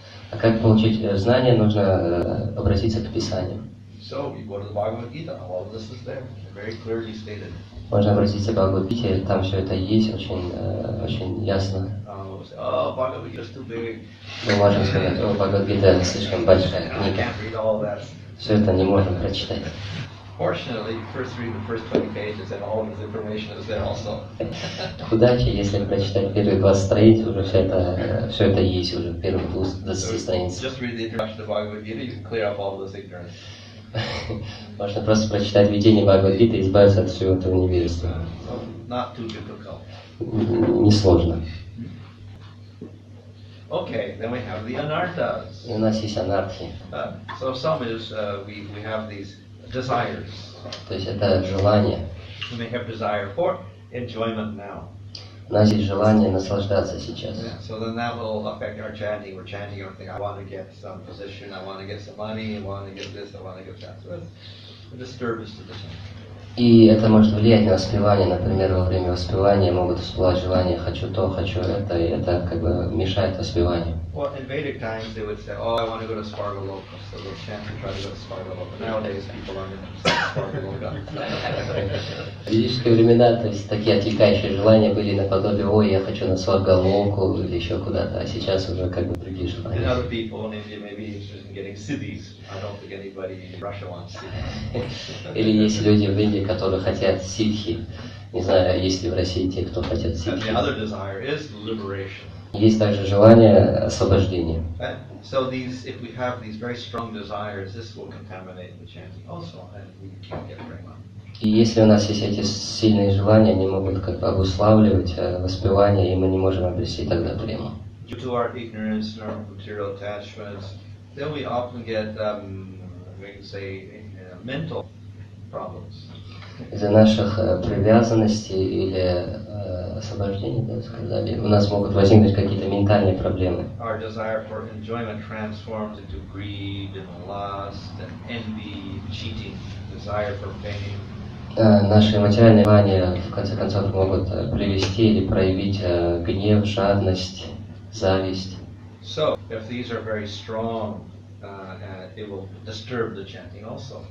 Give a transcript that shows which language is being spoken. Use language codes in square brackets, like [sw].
[ru] А как получить знания, нужно обратиться к Писанию. [en] So, you go to the Bhagavad Gita, all of this is there, very clearly stated. [ru] Можно обратиться к Бхагавад-гите, там все это есть, очень ясно. [en] Oh, Bhagavad Gita is too big. [ru] Мы можем сказать, о, Бхагавад-гита слишком большая [en] I [ru] книга. [en] can't read all that. [ru] Все это не можем прочитать. [en] Fortunately, first read the first 20 pages and all this information is there also. [ru] К удаче, если прочитать первые 20 страниц, уже все это есть уже в первых 20 страницах. [en] Just read the introduction to Bhagavad Gita, you can clear up all this ignorance. [ru] Можно просто прочитать введение Бхагавад-гиты и избавиться от всего этого невежества. [en] Not too difficult. [ru] Несложно. [en] Okay, then we have the anarthas. [ru] И у нас есть анархи. [en] So some is we have these desires. [ru] То есть это желание. [en] We may have desire for enjoyment now. [ru] У нас есть желание наслаждаться сейчас. [en] Yeah, so then that will affect our chanting. We're chanting everything. I want to get some position. I want to get some money. I want to get this. I want to get that. So it's a disturbance to the chanting. [ru] И это может влиять на воспевание. Например, во время воспевания могут всплывать желания «хочу то, хочу это», и это как бы мешает воспеванию. [en] Well, in Vedic times they would say, "Oh, I want to go to Spargaloka," so they'll chant and try to go to Spargaloka. Nowadays, people aren't interested in Spargaloka. [ru] В ведические времена, то есть такие отвлекающие желания были наподобие «Ой, я хочу на Сваргалоку» или еще куда-то, а сейчас уже как бы другие [en] And [ru] желания. [en] other people in India may be interested in getting siddhis. I don't think anybody in Russia wants siddhis. [ru] Или есть люди в Индии, которые хотят ситхи. Не знаю, есть ли в России те, кто хотят [en] And [ru] ситхи. [en] the other desire is liberation. [ru] Есть также желание освобождения. [en] And so these, if we have these very strong desires, this will contaminate the chanting also, and we can't get prema. [ru] И если у нас есть эти сильные желания, они могут как бы обуславливать воспевание, и мы не можем обрести тогда прему. [en] Due to our ignorance and our material attachments, then we often get, we can say, mental problems. [ru] Из-за наших привязанностей или освобождения, да, сказали, у нас могут возникнуть какие-то ментальные проблемы. [en] Our desire for enjoyment transforms into greed and lust and envy, cheating, desire for fame. [ru] Наши материальные желания, в конце концов, могут привести или проявить гнев, жадность, зависть. [en] So, if these are very strong, it will disturb the chanting also,